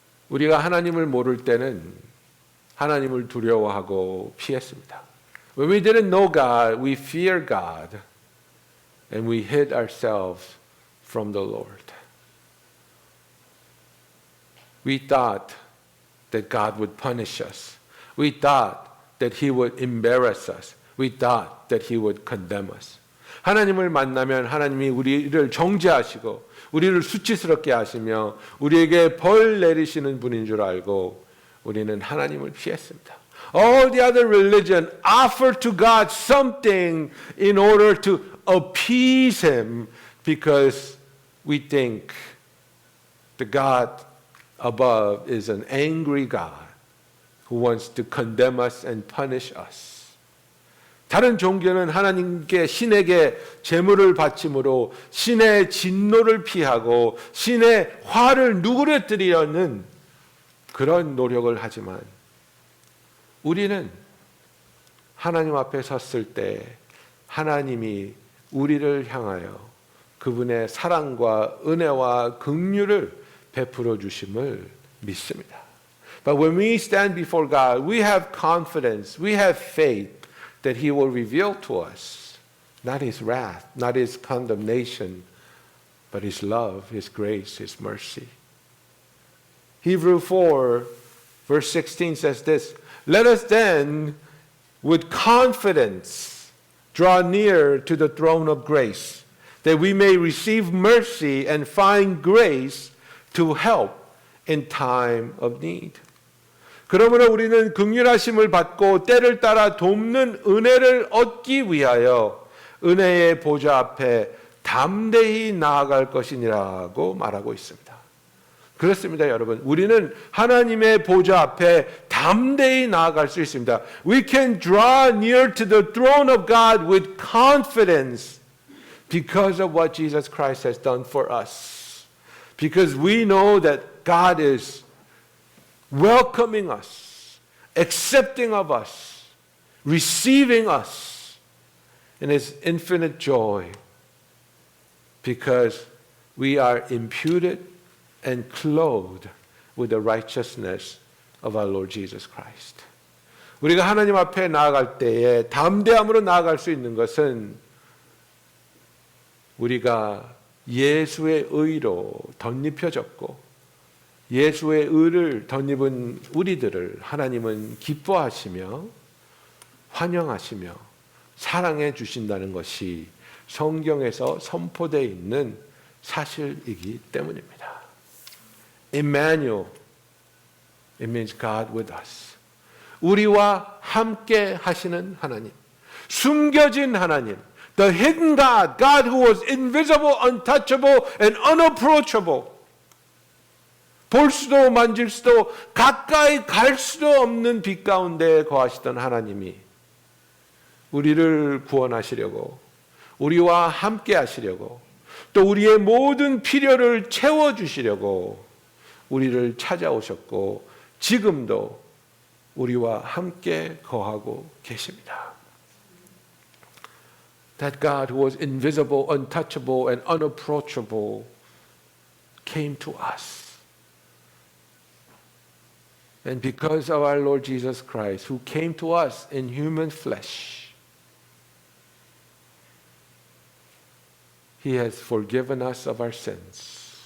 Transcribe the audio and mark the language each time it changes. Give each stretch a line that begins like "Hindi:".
Korean: 우리가 하나님을 모를 때는 하나님을 두려워하고 피했습니다.
English: When we didn't know God, we feared God and we hid ourselves from the Lord. We thought that God would punish us. We thought that he would embarrass us. We thought that he would condemn us.
Korean: 하나님을 만나면 하나님이 우리를 정죄하시고 우리를 수치스럽게 하시며 우리에게 벌 내리시는 분인 줄 알고 우리는 하나님을 피했습니다.
English: All the other religion offer to God something in order to appease him because we think the God above is an angry God who wants to condemn us and punish us.
Korean: 다른 종교는 하나님께 신에게 제물을 바침으로 신의 진노를 피하고 신의 화를 누그러뜨리려는 그런 노력을 하지만 우리는 하나님 앞에 섰을 때 하나님이 우리를 향하여 그분의 사랑과 은혜와 긍휼을 베풀어 주심을 믿습니다.
English: But when we stand before God, we have confidence, we have faith that He will reveal to us not His wrath, not His condemnation, but His love, His grace, His mercy. Hebrews 4, verse 16 says this, let us then with confidence draw near to the throne of grace, that we may receive mercy and find grace to help in time of need.
Korean: 그러므로 우리는 긍휼하심을 받고 때를 따라 돕는 은혜를 얻기 위하여 은혜의 보좌 앞에 담대히 나아갈 것이니라고 말하고 있습니다. 그렇습니다, 여러분. 우리는 하나님의 보좌 앞에 담대히 나아갈 수 있습니다.
English: We can draw near to the throne of God with confidence because of what Jesus Christ has done for us. Because we know that God is welcoming us, accepting of us, receiving us in His infinite joy. Because we are imputed and clothed with the righteousness of our Lord Jesus Christ.
Korean: 우리가 하나님 앞에 나아갈 때에 담대함으로 나아갈 수 있는 것은 우리가 예수의 의로 덧입혀졌고 예수의 의를 덧입은 우리들을 하나님은 기뻐하시며 환영하시며 사랑해 주신다는 것이 성경에서 선포되어 있는 사실이기 때문입니다.
English: Emmanuel, it means God with us.
Korean: 우리와 함께 하시는 하나님, 숨겨진 하나님,
English: the hidden God, God who was invisible, untouchable, and unapproachable.
Korean: 볼 수도 만질 수도 가까이 갈 수도 없는 빛 가운데 거하시던 하나님이 우리를 구원하시려고 우리와 함께 하시려고 또 우리의 모든 필요를 채워주시려고 우리를 찾아오셨고 지금도 우리와 함께 거하고 계십니다.
English: That God who was invisible, untouchable, and unapproachable came to us. And because of our Lord Jesus Christ, who came to us in human flesh, He has forgiven us of our sins.